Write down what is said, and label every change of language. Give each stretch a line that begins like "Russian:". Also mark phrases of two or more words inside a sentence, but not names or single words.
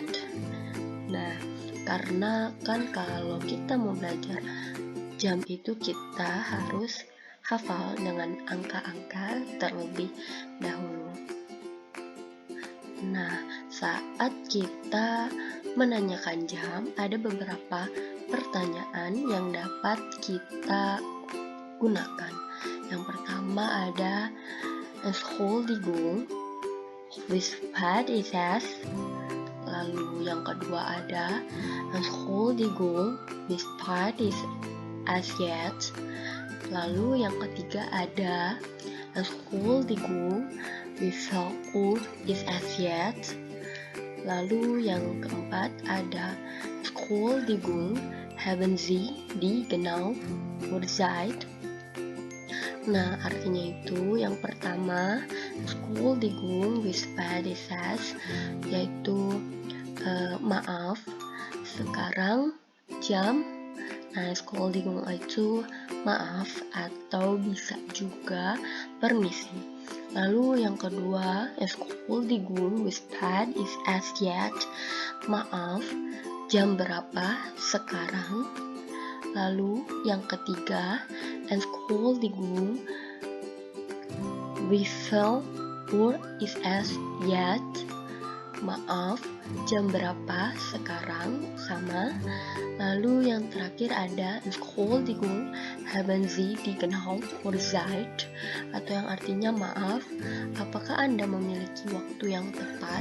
Indonesian: Nah, karena kan kalau kita mau belajar jam itu kita harus hafal dengan angka-angka terlebih dahulu. Nah, saat kita menanyakan jam, ada beberapa pertanyaan yang dapat kita gunakan. Yang pertama ada
German: Entschuldigung, wie spät ist es?
Indonesian: Lalu yang kedua ada
German: Entschuldigung, wie spät ist es jetzt?
Indonesian: Lalu yang ketiga ada
German: Entschuldigung, wie viel Uhr ist es jetzt?
Indonesian: Lalu yang keempat ada
German: Entschuldigung, haben Sie die genaue Uhrzeit?
Indonesian: Nah, artinya itu yang pertama
German: Entschuldigung, wie spät ist es?
Indonesian: Yaitu maaf, sekarang jam. Nah, Entschuldigung itu maaf atau bisa juga permisi. Lalu yang kedua,
German: Entschuldigung, wie spät ist es jetzt?
Indonesian: Maaf, jam berapa sekarang? Lalu yang ketiga,
German: Entschuldigung, wie viel Uhr ist es jetzt?
Indonesian: Maaf, jam berapa sekarang? Sama. Lalu yang terakhir ada
German: Entschuldigung, haben Sie die genaue Uhrzeit?
Indonesian: Atau yang artinya maaf, apakah Anda memiliki waktu yang tepat?